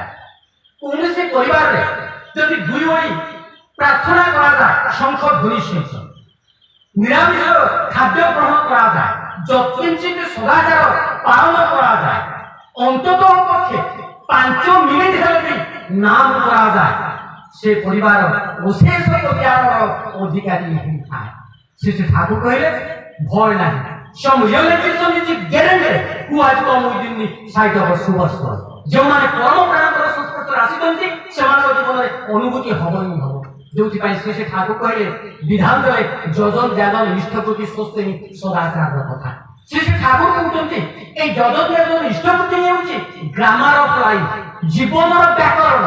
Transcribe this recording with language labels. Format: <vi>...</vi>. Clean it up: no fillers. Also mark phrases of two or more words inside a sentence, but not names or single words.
<or>କୌଣସି ପରିବାରରେ ଯଦି ଦୁଇ ଓଳି ପ୍ରାର୍ଥନା କରାଯାଏ ଶଙ୍ଖ ଧ୍ୱନି ସହିତ ନିରାମିଷ ଖାଦ୍ୟ ଗ୍ରହଣ କରାଯାଏ ଯତ୍କିଞ୍ଚିତ ସଦାଚାର ପାଳନ କରାଯାଏ ଅନ୍ତତଃ ପକ୍ଷେ 5 ମିନିଟ ହେଲେ ବି ନାମ କରାଯାଏ ସେ ପରିବାର ଅଶେଷ ଜ୍ଞାନର ଅଧିକାରୀ ହୋଇଥାଏ। ଶ୍ରୀ ଠାକୁର କହିଲେ ଭୟ ନାହିଁ।</or> <en>Some realization is guaranteed who has come within the sight of a superstar.</en> <or>ଯେଉଁମାନେ ପରମ ପ୍ରାଣଙ୍କର ସଂସ୍ପର୍ଶରେ ଆସିଛନ୍ତି ସେମାନଙ୍କ ଜୀବନରେ ଅନୁଭୂତି ହବ ହିଁ ହବ। ଯୋଉଥିପାଇଁ ସେ ଠାକୁର କହିଲେ ବିଧାନ ଦେଲେ ଯଜନ ଯାଜନ ଇଷ୍ଟପ୍ରତି ସ୍ୱସ୍ତିନି ସଦାଚାରର କଥା। ସେ ଠାକୁର କହୁଛନ୍ତି ଏଇ ଯଜନ ଯାଜନ ଇଷ୍ଟପ୍ରତି ହେଉଛି</or> <en>grammar of life</en> <or>ଜୀବନର ବ୍ୟାକରଣ।</or>